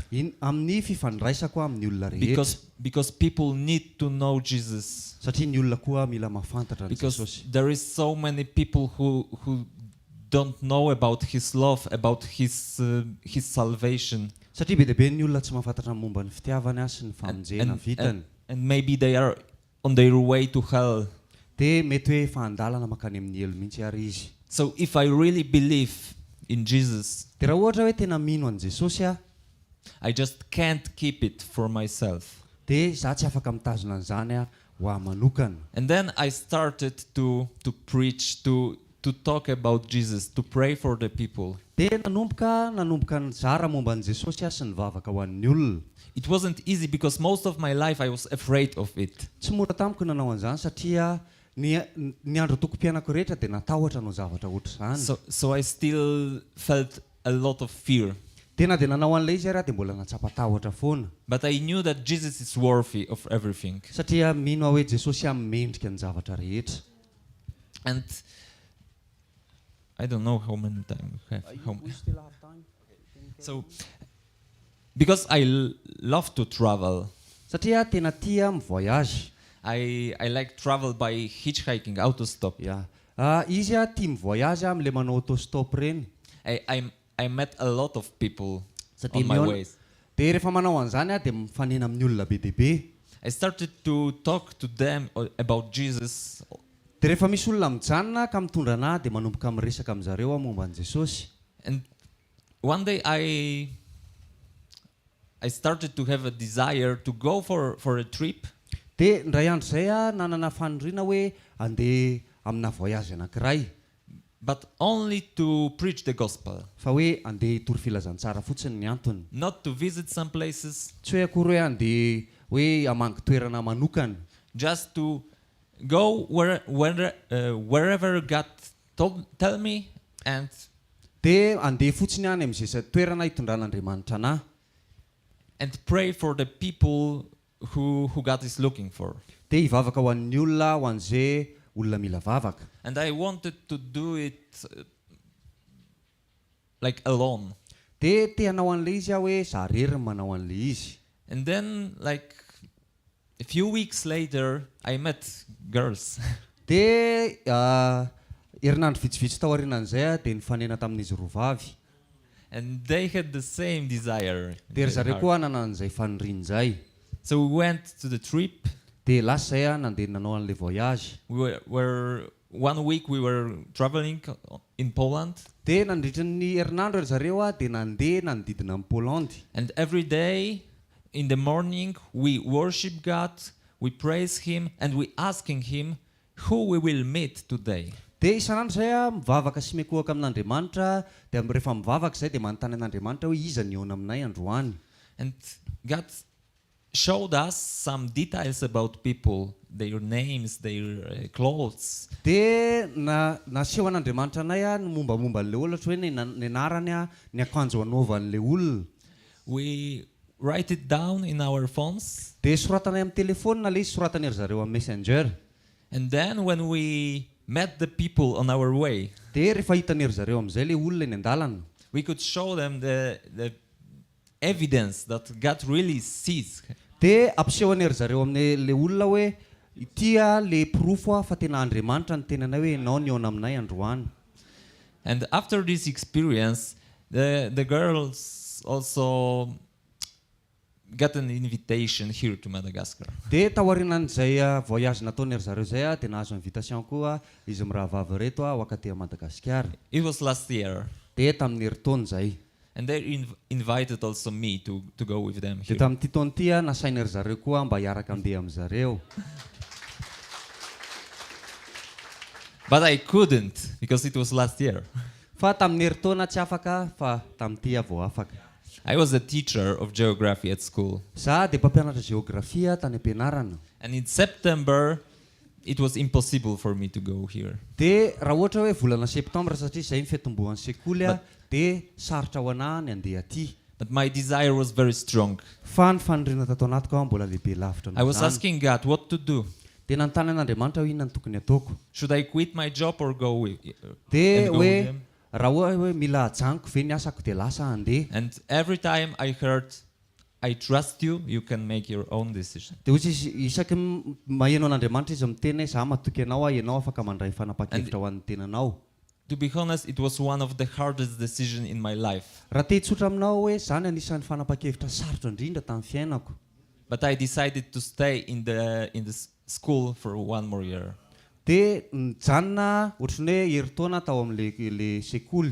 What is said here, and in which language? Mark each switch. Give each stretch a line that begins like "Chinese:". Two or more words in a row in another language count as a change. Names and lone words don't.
Malagasy: amin'ny fifandraisako amin'ny olona rehetra.
English: Because people need to know Jesus.
Malagasy: satria ny olona koa mila mafantatra ny
English: Because
Malagasy: Jesosy.
English: there is so many people who don't know about his love, about his salvation.
Malagasy: satria be dia be ny olona tsy mahafantatra ny momba ny fitiavany sy ny famonjena vitany.
English: And maybe they are on their way to hell.
Malagasy: dia mety hoe fandalana makany amin'ny elo mihitsy ary izy.
English: So if I really believe in Jesus,
Malagasy: dia raha ohatra hoe tena mino an' Jesosy
English: I just can't keep it for myself.
Malagasy: dia za tsy afaka mitazona an'izany ho ahy manokana.
English: And then I started to preach, to talk about Jesus, to pray for the people.
Malagasy: dia nanomboka nizara momba an' Jesosy sy ny vavaka ho an'ny olona.
English: It wasn't easy because most of my life I was afraid of it.
Malagasy: tsy mora tamiko nanao an'izany satria ny andro toko-piainako rehetra dia natahotra no zavatra ohatr'izany.
English: So I still felt a lot of fear.
Malagasy: dia na dia nanao an'ilay izy ary dia mbola natsapatahotra foana.
English: But I knew that Jesus is worthy of everything.
Malagasy: satria mino aho hoe Jesosy mendrika ny zavatra rehetra.
English: And I don't know how many time we have. We still have time. So because I love to travel,
Malagasy: satria tena tia mivoyage.
English: I like travel by hitchhiking,
Malagasy: autostop. Izy tia mivoyage amin'ilay manao autostop reny.
English: I met a lot of people
Malagasy: Satria
English: on my ways.
Malagasy: dia rehefa manao an'izany dia mifanena amin'ny olona be dia be.
English: I started to talk to them about Jesus
Malagasy: dia rehefa misy olona mijanona ka mitondra anahy dia manomboka miresaka amin'izareo aho momba an'i Jesosy.
English: And one day I started to have a desire to go for a trip.
Malagasy: Dia indray andro izay nanana fanoriana hoe andeha amina voyage anankiray,
English: But only to preach the gospel,
Malagasy: fa hoe andeha hitoro filazantsara fotsiny ny antony.
English: not to visit some places,
Malagasy: Tsy hoe akory hoe andeha hoe hamangy toerana manokana,
English: just to go wherever God tell me, and
Malagasy: dia andeha fotsiny any amin'izay toerana hitondran'Andriamanitra anahy,
English: pray for the people who God is looking for.
Malagasy: dia hivavaka ho an'ny olona ho an'izay olona mila vavaka.
English: And I wanted to do it like alone.
Malagasy: Dia te hanao an'ilay izy aho hoe za rery ny manao an'ilay izy.
English: And then, like a few weeks later, I met girls.
Malagasy: Dia herinandro vitsivitsy tao aorianan'izay dia nifanena tamin'izy roa vavy.
English: And they had the same desire. in
Malagasy: Dia ry
English: their
Malagasy: zareo
English: heart.
Malagasy: koa nanana an'izay fanoriana izay.
English: So we went to the trip.
Malagasy: Dia lasa izay nandeha nanao an'ilay voyage.
English: We were 1 week we were traveling in Poland,
Malagasy: Dia nandritra ny herinandro ry zareo dia nandeha nanodidina amin'ny Polandy.
English: and every day in the morning we worship God, we praise Him, and we asking Him who we will meet today.
Malagasy: Dia isan'andro izay mivavaka sy mikohaka amin'Andriamanitra, dia rehefa mivavaka izay dia manontany an'Andriamanitra hoe iza ny eo aminay androany.
English: And God showed us some details about people, their names, their clothes.
Malagasy: Dia naseho an'Andriamanitra anay ny mombamomba an'ilay olona, ohatra hoe ny anarany ny akanjo anaovan'ilay olona.
English: We write it down in our phones,
Malagasy: Dia soratanay amin'ny telefona ilay izy, soratany ry zareo amin'ny messenger.
English: and then when we met the people on our way,
Malagasy: Dia rehefa hitany ry zareo amin'izay ilay olona eny an-dalana,
English: we could show them the evidence that God really sees.
Malagasy: dia ampisehony ry zareo amin'ilay olona hoe ity le profo fa tena Andriamanitra ny tenanay hoe ianao ny eo aminay androany.
English: And after this experience, the girls also got an invitation here to Madagascar.
Malagasy: Dia taorianan'izay voyage nataony ry zareo izay dia nahazo invitation koa izy mirahavavy reto ho akaty Madagasikara.
English: It was last year,
Malagasy: Dia tamin'ny herintaona izay.
English: and they invited also me to go with them
Malagasy: Dia
English: here.
Malagasy: tamin'ity taona ity nasainy ry zareo koa mba hiaraka andeha amin'izareo.
English: But I couldn't because it was last year.
Malagasy: Fa tamin'ny herintaona tsy afaka, fa tamin'ity vao afaka.
English: I was a teacher of geography at school,
Malagasy: Za dia mpampianatra geografia tany am-pianarana.
English: and in September it was impossible for me to go here.
Malagasy: Dia raha ohatra hoe volana septambra satria izay ny fitombohan'ny sekoly dia sarotra ho anahy ny andeha aty.
English: But my desire was very strong.
Malagasy: Fa ny fanoriana tato anatiko mbola lehibe lavitra
English: I was
Malagasy: noho izany.
English: asking God what to do.
Malagasy: Dia nanontany an'Andriamanitra hoe inona ny tokony ataoko.
English: Should I quit my job or go with
Malagasy: Dia
English: and go with
Malagasy: hoe
English: them?
Malagasy: raha hoe mila ajanoko ve ny asako dia lasa andeha.
English: And every time I heard, I trust you, you can make your own decision.
Malagasy: Dia hozy izy isaky maheno an'Andriamanitra izy miteny hoe za matoky ianao ianao afaka mandray fanapa-kevitra ho an'ny tenanao.
English: To be honest, it was one of the hardest decisions in my life.
Malagasy: Raha te hitsotra aminao hoe zany anisan'ny fanapa-kevitra sarotra indrindra tamin'ny fiainako.
English: But I decided to stay in the school for 1 more year.
Malagasy: Dia nijanona ohatrany hoe herintaona tao amin'ilay sekoly.